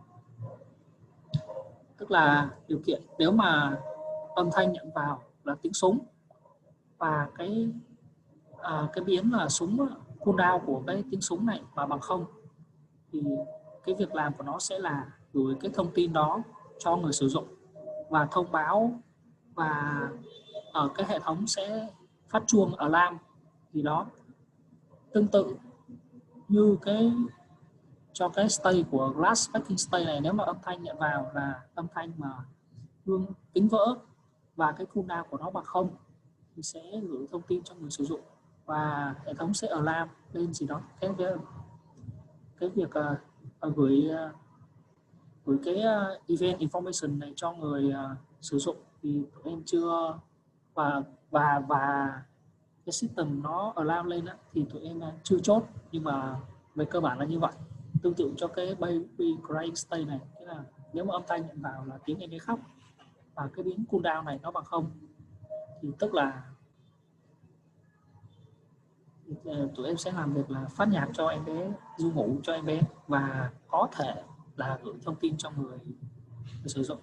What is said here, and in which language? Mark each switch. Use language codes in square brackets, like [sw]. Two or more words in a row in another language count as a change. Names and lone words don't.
[vi] Tức là điều kiện nếu mà âm thanh nhận vào là tiếng súng và cái biến là súng cooldown của cái tiếng súng này mà bằng 0, thì cái việc làm của nó sẽ là gửi cái thông tin đó cho người sử dụng và thông báo, và ở cái hệ thống sẽ phát chuông alarm gì đó. Tương tự như cái cho cái state của [en] glass breaking state [vi] này, nếu mà âm thanh nhận vào là âm thanh mà gương kính vỡ và cái cooldown của nó bằng 0 thì sẽ gửi thông tin cho người sử dụng và hệ thống sẽ alarm lên gì đó. Cái việc gửi cái [en] event information [vi] này cho người sử dụng thì tụi em chưa, và cái system nó alarm lên đó, thì tụi em chưa chốt, nhưng mà về cơ bản là như vậy. tương tự cho cái [en] baby crying state [vi] này, tức là nếu mà âm thanh nhận vào là tiếng em bé khóc và cái biến cooldown này nó bằng 0 thì tức là tụi em sẽ làm việc là phát nhạc cho em bé, ru ngủ cho em bé và có thể là gửi thông tin cho người sử dụng.